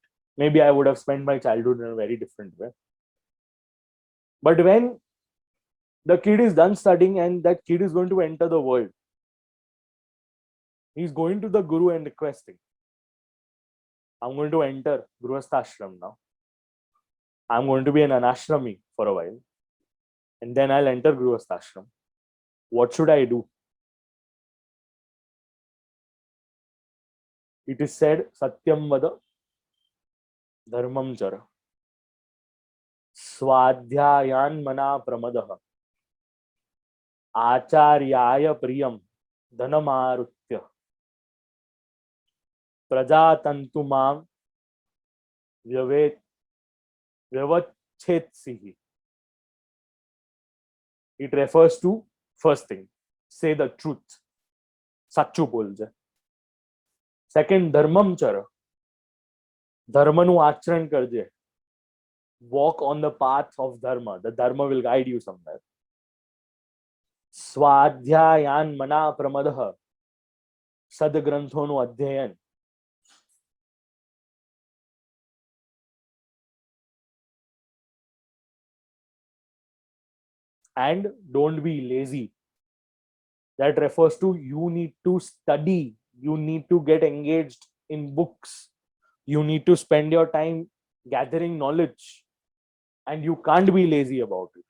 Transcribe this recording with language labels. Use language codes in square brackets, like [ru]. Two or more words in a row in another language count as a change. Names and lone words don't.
[en] Maybe I would have spent my childhood in a very different way. But when the kid is done studying and that kid is going to enter the world, he's going to the Guru and requesting, I'm going to enter [sa] गृहस्थ आश्रम [en] now. I'm going to be an anashrami for a while. And then I'll enter [sa] गृहस्थ आश्रम. [en] What should I do? It is said, [sa] सत्यं वद धर्मं चर स्वाध्यायान मा प्रमदः, आचार्याय प्रियम धनमारुत्य प्रजातंतुमां व्यवेत व्यवच्छेत्सिहि. [en] It refers to first thing, say the truth, [gu] સાચું બોલજે. Second, [sa] धर्मं चर, [gu] ધર્મનું આચરણ કરજે. [en] Walk on the path of dharma. The dharma will guide you somewhere. [sa] स्वाध्यायान मा प्रमदः, [en] સદગ્રંથોનું અધ્યયન. And don't be lazy. That refers to you need to study, you need to get engaged in books, you need to spend your time gathering knowledge, and you can't be lazy about it.